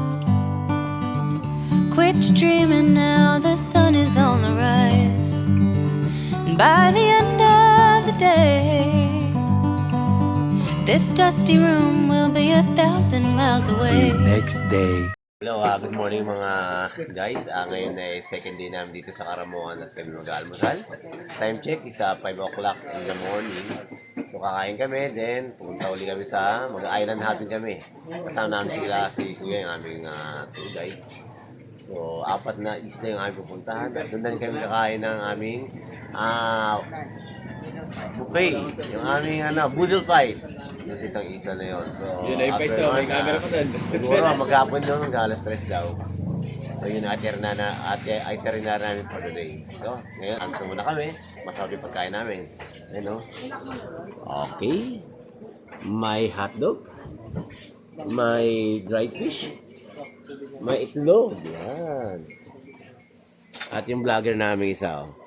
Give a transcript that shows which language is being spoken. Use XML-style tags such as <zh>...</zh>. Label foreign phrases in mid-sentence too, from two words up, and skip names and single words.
<en>Quit your dreaming now, the sun is on the rise. And by the end of the day, this dusty room will be 1,000 miles away. Next day. Hello, good morning mga guys.</en> <tl>Ngayon ay</tl> <en>second day</en> <tl>namin dito sa Karamuan at kami mag-almusal.</tl> <en>Time check is 5 o'clock in the morning.</en> <tl>So kakain kami, then pupunta uli kami sa mag-</tl> <en>island hopping</en> <tl>kami. Kasama namin sila, si Kuya, yung aming tour guide. So 4 na isla yung aming pupuntahan. At doon din kami kakain ng aming buffet. Yung aming</tl> <en>boodle pie.</en> <tl>Yung sa isang isla na yun. So after may camera pa doon. Siguro maghapon doon, mag-alas 3 daw. So yun ang itinerary namin</tl> <en>for today.</en> <tl>So ngayon, anto muna kami. Masarap yung pagkain namin. Ayan, no? Okay. May hotdog. May dried fish. May itlog. Yan. At yung vlogger namin isa, oh.</tl>